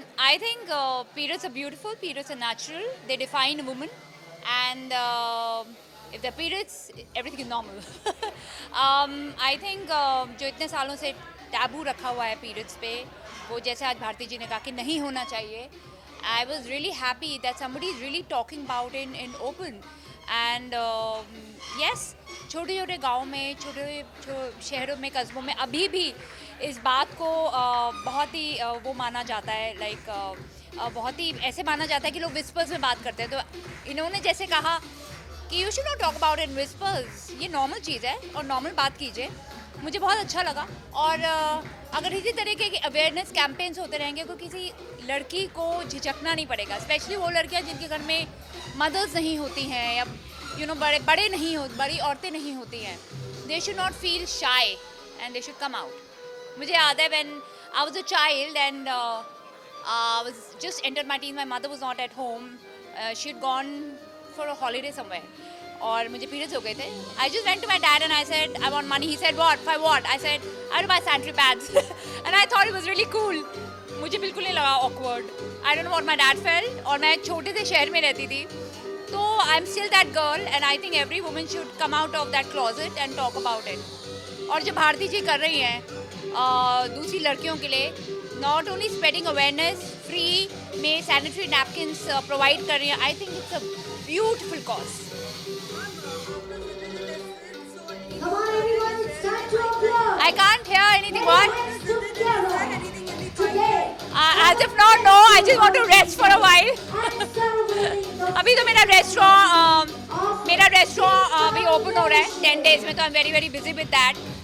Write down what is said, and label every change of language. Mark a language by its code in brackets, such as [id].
[en] I think periods are beautiful. Periods are natural. They define a woman, and if the periods, everything is normal. I think [hi] जो इतने सालों से taboo रखा हुआ है periods पे, वो जैसे आज भारती जी ने कहा कि नहीं होना चाहिए. [en] I was really happy that somebody is really talking about it in open. And yes, [hi] छोटे छोटे गाँव में शहरों में कस्बों में अभी भी इस बात को बहुत ही वो माना जाता है. बहुत ही ऐसे माना जाता है कि लोग विस्पर्स में बात करते हैं. तो इन्होंने जैसे कहा कि [en] you should not talk about in whispers, [hi] ये नॉर्मल चीज़ है और नॉर्मल बात कीजिए. मुझे बहुत अच्छा लगा. और अगर इसी तरीके के अवेयरनेस कैंपेन्स होते रहेंगे तो किसी लड़की को झिझकना नहीं पड़ेगा. स्पेशली वो लड़कियां जिनके घर में मदर्स नहीं होती हैं या बड़े बड़े नहीं हो बड़ी औरतें नहीं होती हैं. [en] They should not feel shy and they should come out. [hi] मुझे याद है [en] When I was a child and I was just entered my teen. My mother was not at home. She had gone for a holiday somewhere. [hi] और मुझे periods हो गए थे. [en] I just went to my dad and I said, I want money. He said, what? For what? I said, I want to buy sanitary pads. And I thought it was really cool. [hi] मुझे बिल्कुल नहीं लगा awkward. [en] I don't know what my dad felt. [hi] और मैं एक छोटे से शहर में रहती थी. [en] तो I'm still that girl and I think every woman should come out of that closet and talk about it. [hi] और जो भारती जी कर रही हैं दूसरी लड़कियों के लिए, [en] not only spreading awareness, [hi] free में सैनिटरी नैपकिन्स प्रोवाइड कर रही हैं. [en] I think it's a beautiful cause. Come on, everyone, it's time to applaud. I can't hear anything. Put What? your hands together. Today, As if not, no. I just want to rest for a while. I'm celebrating the [hi] अभी तो मेरा restaurant अभी open हो रहा है 10 days में. [en] तो I am very very busy with that.